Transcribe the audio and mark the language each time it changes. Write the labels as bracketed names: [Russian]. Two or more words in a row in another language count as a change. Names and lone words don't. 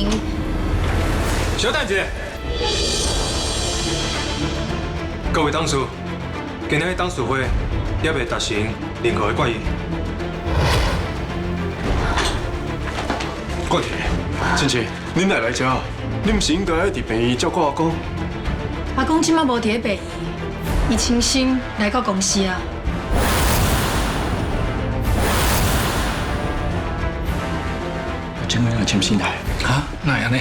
[Min Nan Chinese] 小蛋姐，各位董事，今日董事会也未达成任何的决议。冠廷，进去。恁哪来遮？恁毋是应该爱伫病院照顾阿公？阿公即马无伫咧病院，伊亲身来到公司啊。今晚要签新台啊？哪样呢？